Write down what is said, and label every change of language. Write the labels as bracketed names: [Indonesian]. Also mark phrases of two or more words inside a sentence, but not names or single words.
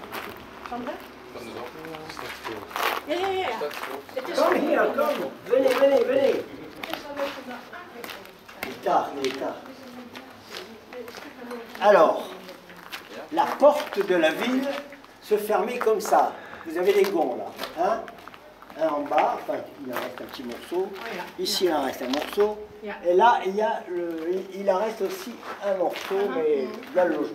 [Dutch] Van de? Van de Zand. Ja, ja, ja. Dat is goed. Het is [English] Come here, come. [French] Venez, venez, venez. [Dutch] Het is wel leuk om daar aangekomen. [French] Il est tard, il est tard. Alors, la porte de la ville se fermait comme ça. Vous avez les gonds là, hein? Un en bas, enfin il en reste un petit morceau. Ici il en reste un morceau. Et là il en reste aussi un morceau, mais il y a le logement.